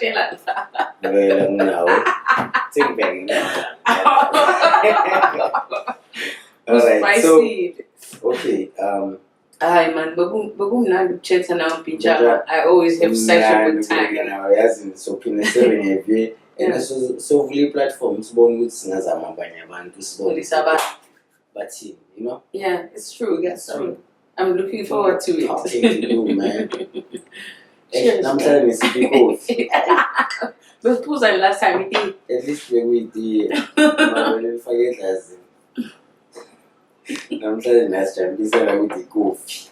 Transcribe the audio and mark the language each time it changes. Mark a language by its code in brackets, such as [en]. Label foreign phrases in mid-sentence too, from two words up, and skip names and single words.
[en] well, no. Think back. Alright, so okay. Hi man, I always have such a good time. [nd] So and so vula i-platform sibone ukuthi singazama abanye abantu sibone bathini, [en] you know. Yeah, it's true. It's true. I'm looking forward to it. Talking to you, man. I'm telling you, it's coffee. But who's the last time we did? At least we did. I'm forget as I'm telling you, last time we said with the coffee.